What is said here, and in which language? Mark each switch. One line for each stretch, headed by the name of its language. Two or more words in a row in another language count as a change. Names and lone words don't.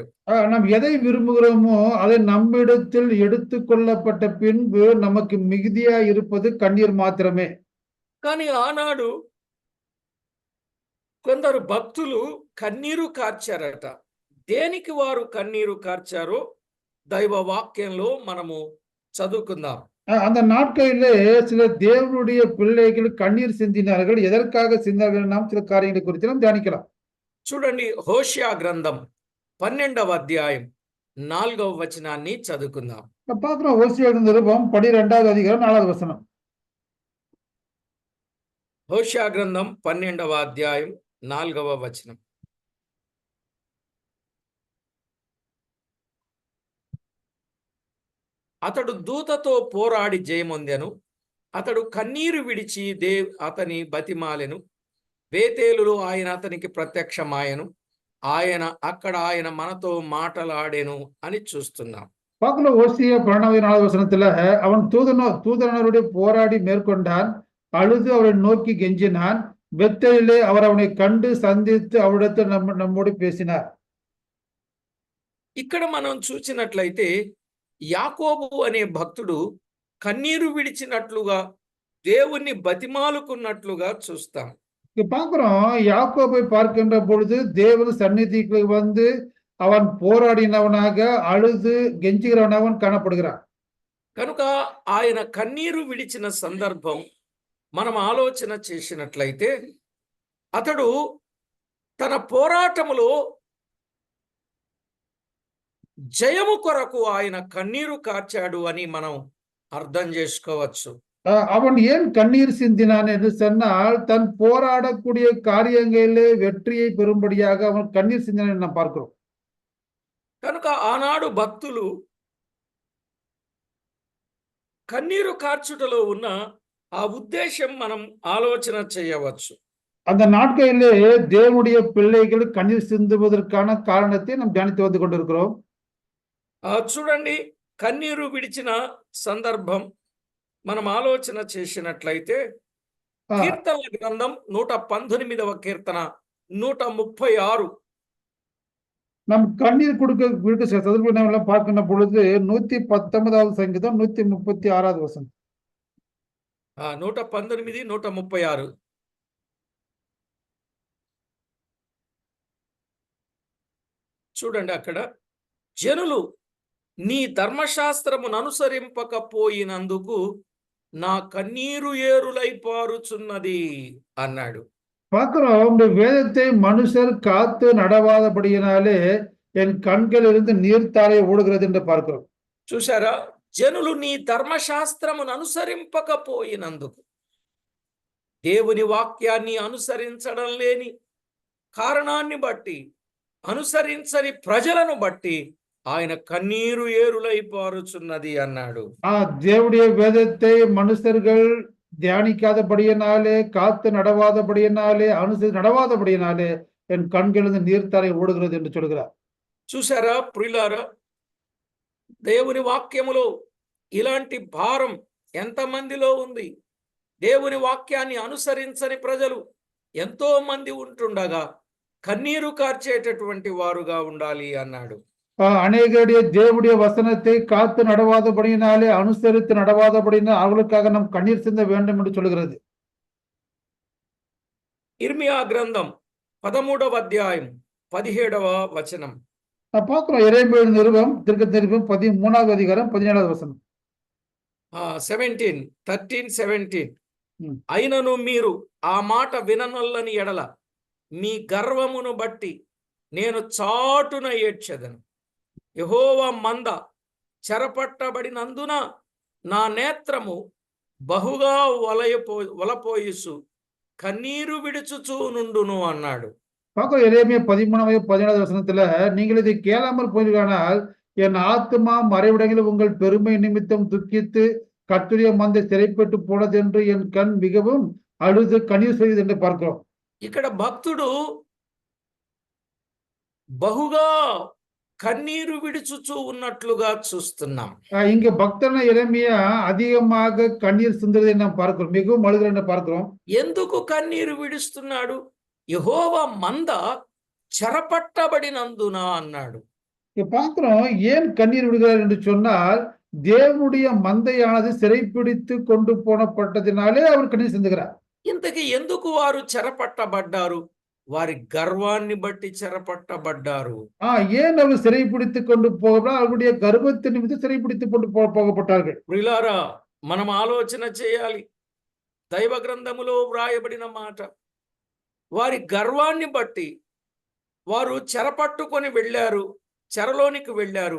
Tamil: நாம் எதை விரும்புகிறோமோ அதை நம்மிடத்தில் எடுத்துக்கொள்ளப்பட்ட பின்பு நமக்கு மிகுதியா இருப்பது கண்ணீர் మాత్రమే.
Telugu: కానీ ఆనాడు కొందరు భక్తులు కన్నీరు కార్చారట. దేనికి వారు కన్నీరు కార్చారో దైవ వాక్యంలో మనము చదువుకుందాం.
Tamil: அந்த நாட்களிலே சில தேவனுடைய பிள்ளைகள் கண்ணீர் சிந்தினார்கள். எதற்காக சிந்தினார்கள் நாம் சில காரியங்களை குறித்து நாம் தியானிக்கலாம்.
Telugu: చూడండి, హోషియా గ్రంథం 12వ అధ్యాయం 4వ వచనాన్ని చదువుకుందాం.
Tamil: பார்க்கிறோம் ஓசியா நிருபம் 12வது அதிகாரம் 4வது வசனம்.
Telugu: హోషియా గ్రంథం 12వ అధ్యాయం 4వ వచనం. అతడు దూతతో పోరాడి జయమొందెను. అతడు కన్నీరు విడిచి అతని బతిమాలెను. బేతేలులో ఆయన అతనికి ప్రత్యక్షమాయెను. ఆయన మనతో మాటలాడెను అని చూస్తున్నాం.
Tamil: பார்க்கல ஓசியா 12வது வசனத்துல அவன் தூதனருடைய போராடி மேற்கொண்டான். அழுது அவரை நோக்கி கெஞ்சினான். பெத்தேலிலே அவர் அவனை கண்டு సంధించి அவரிடத்தில் நம்மோடு பேசினார்.
Telugu: ఇక్కడ మనం చూసినట్లయితే యాకోబు అనే భక్తుడు కన్నీరు విడిచినట్లుగా దేవుణ్ణి బతిమాలుకున్నట్లుగా చూస్తాం.
Tamil: பார்க்கிறோம் யாக்கோபை பார்க்கின்ற பொழுது தேவன் சந்நிதிக்கு வந்து அவன் போராடினவனாக அழுது கெஞ்சுகிறவனாக காணப்படுகிறான்.
Telugu: కనుక ఆయన కన్నీరు విడిచిన సందర్భం మనం ఆలోచన చేసినట్లయితే అతడు తన పోరాటములో జయము కొరకు ఆయన కన్నీరు కార్చాడు అని మనం అర్థం చేసుకోవచ్చు.
Tamil: அவன் ஏன் கண்ணீர் சிந்தினான் என்று சொன்னால் தன் போராடக்கூடிய காரியங்களிலே வெற்றியை பெறும்படியாக அவன் கண்ணீர் சிந்தினான் நாம் பார்க்கிறோம்.
Telugu: కనుక ఆనాడు భక్తులు కన్నీరు కార్చుటలో ఉన్న ఆ ఉద్దేశం మనం ఆలోచన చేయవచ్చు.
Tamil: அந்த நாட்களிலே தேவனுடைய பிள்ளைகள் கண்ணீர் சிந்துவதற்கான காரணத்தை நாம் தியானித்து வந்து கொண்டிருக்கிறோம்.
Telugu: చూడండి, కన్నీరు విడిచిన సందర్భం మనం ఆలోచన చేసినట్లయితే కీర్తనల గ్రంథం 119వ కీర్తన 136
Tamil: நம் கண்ணீர் கொடுக்க சந்தர்ப்பம் பார்க்கின்ற பொழுது 119வது சங்கீதம் 136வது வசனம்.
Telugu: 119, 136 చూడండి. అక్కడ జనులు నీ ధర్మశాస్త్రమును అనుసరింపకపోయినందుకు నా కన్నీరు ఏరులై పారుచున్నది అన్నాడు.
Tamil: பார்க்கிறோம் இந்த வேதத்தை மனுஷர் காத்து நடவாதபடியினாலே என் கண்களிலிருந்து நீர்த்தாரை ஓடுகிறது என்று பார்க்கிறோம்.
Telugu: చూసారా, జనులు నీ ధర్మశాస్త్రమును అనుసరింపకపోయినందుకు, దేవుని వాక్యాన్ని అనుసరించడం లేని కారణాన్ని బట్టి, అనుసరించని ప్రజలను బట్టి ఆయన కన్నీరు ఏరులై పారుచున్నది అన్నాడు.
Tamil: தேவனுடைய வேதத்தை மனுஷர்கள் தியானிக்காதபடியினாலே, காத்து நடவாதபடியினாலே, அனுசரித்து நடவாதபடியினாலே என் கண்களிலிருந்து நீர்த்தாரை ஓடுகிறது என்று சொல்கிறார்.
Telugu: చూసారా ప్రియులారా, దేవుని వాక్యములో ఇలాంటి భారం ఎంతమందిలో ఉంది? దేవుని వాక్యాన్ని అనుసరించని ప్రజలు ఎంతో మంది ఉంటుండగా కన్నీరు కార్చేటటువంటి వారుగా ఉండాలి అన్నాడు.
Tamil: அநேகருடைய தேவனுடைய வசனத்தை காத்து நடவாதபடியினாலே, அனுசரித்து நடவாதபடியினால் அவர்களுக்காக நாம் கண்ணீர் சிந்த வேண்டும் என்று சொல்கிறது.
Telugu: ఇర్మియా గ్రంథం 13వ అధ్యాయం 17వ వచనం.
Tamil: பார்க்கிறோம் எரேமியா நிருபம் 13வது அதிகாரம் 17வது வசனம்.
Telugu: 13 అయినను మీరు ఆ మాట విననొల్లని ఎడల మీ గర్వమును బట్టి నేను చాటున ఏడ్చెదను. యెహోవా మంద చెరపట్టబడినందున నా నేత్రము బహుగా వలపోయిసు కన్నీరు విడుచుచూ నుండును అన్నాడు.
Tamil: பார்க்கிறோம் எரேமியா 13வது வசனத்துல, நீங்கள் இதை கேளாமல் போனீர்களானால் என் ஆத்துமா மறைவிடங்களில் உங்கள் பெருமை நிமித்தம் துக்கித்து கர்த்தருடைய மந்தை சிறைப்பட்டு போனது என்று என் கண் மிகவும் அழுது கண்ணீர் செய்தது என்று பார்க்கிறோம்.
Telugu: ఇక్కడ భక్తుడు బహుగా కన్నీరు విడుచుచూ ఉన్నట్లుగా చూస్తున్నాం.
Tamil: இங்க பக்தன எரேமியா அதிகமாக கண்ணீர் சிந்துவதை நாம் பார்க்கிறோம், மிகவும் அழுகிறதை பார்க்கிறோம்.
Telugu: ఎందుకు కన్నీరు విడుస్తున్నాడు? యెహోవా మంద చెరపట్టబడినందున అన్నాడు.
Tamil: பார்க்கிறோம் ஏன் கண்ணீர் விடுகிறார் என்று சொன்னால், தேவனுடைய மந்தையானது சிறைப்பிடித்து கொண்டு போனப்பட்டதினாலே அவர் கண்ணீர் சிந்துகிறார்.
Telugu: ఇంతకీ ఎందుకు వారు చెరపట్టబడ్డారు? వారి గర్వాన్ని బట్టి చెరపట్టబడ్డారు.
Tamil: ஏன் அவர் சிறைப்பிடித்துக் கொண்டு போகலாம் அவருடைய கர்வத்தின் நிமித்தம் சிறைப்பிடித்துக் கொண்டு போகப்பட்டார்கள்.
Telugu: ప్రియులారా, మనం ఆలోచన చేయాలి. దైవ గ్రంథములో వ్రాయబడిన మాట, వారి గర్వాన్ని బట్టి వారు చెరపట్టుకొని వెళ్ళారు, చెరలోనికి వెళ్ళారు.